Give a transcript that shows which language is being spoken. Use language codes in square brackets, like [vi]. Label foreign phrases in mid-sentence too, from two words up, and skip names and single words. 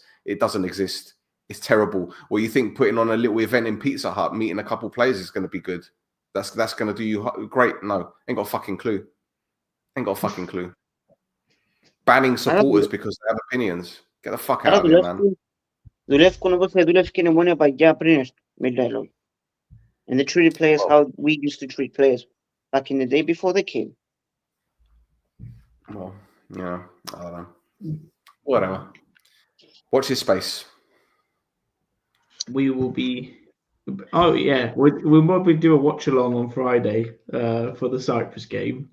[en] It doesn't exist. It's terrible. Well, you think putting on a little event in Pizza Hut, meeting a couple players is going to be good? That's going to do you great? No, ain't got a fucking clue. Ain't got a fucking clue. Banning supporters because they have opinions. Get the fuck out of here, man. [el] Δουλεύουν όπως θα δουλεύει η Ομόνοια παγιά πριν με dialogue. [en] And they treated players how we used to treat players back in the day before they came. Well, yeah, I don't know. Whatever. Watch this space. We will be. Oh yeah, we'll probably do a watch along on Friday for the Cyprus game.